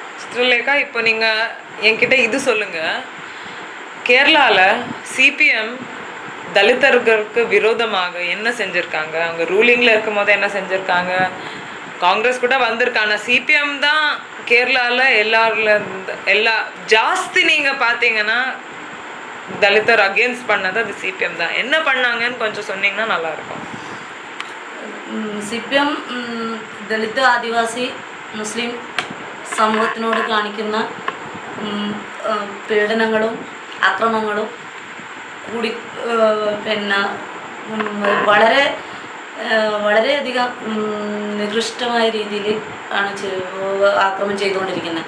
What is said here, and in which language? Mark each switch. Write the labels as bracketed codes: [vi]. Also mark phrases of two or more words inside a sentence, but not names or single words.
[ta] சித்ரலேகா, இப்போ நீங்கள் என்கிட்ட இது சொல்லுங்கள், கேரளாவில் சிபிஎம் தலிதர்களுக்கு விரோதமாக என்ன செஞ்சுருக்காங்க? அவங்க ரூலிங்கில் இருக்கும் போது என்ன செஞ்சுருக்காங்க? காங்கிரஸ் கூட வந்திருக்காங்க. சிபிஎம் தான் கேரளாவில் எல்லா ஜாஸ்தி நீங்கள் பார்த்தீங்கன்னா தலிதர் அகேன்ஸ்ட் பண்ணது அது சிபிஎம் தான். என்ன பண்ணாங்கன்னு கொஞ்சம் சொன்னீங்கன்னா நல்லாயிருக்கும். [ml] സിപിഎം ദളിത് ആദിവാസി മുസ്ലിം സമൂഹത്തിനോട് കാണിക്കുന്ന പീഡനങ്ങളും അക്രമങ്ങളും കൂടി പിന്നെ വളരെയധികം നികൃഷ്ടമായ രീതിയിൽ ആണ് ആക്രമണം ചെയ്തുകൊണ്ടിരിക്കുന്നത്.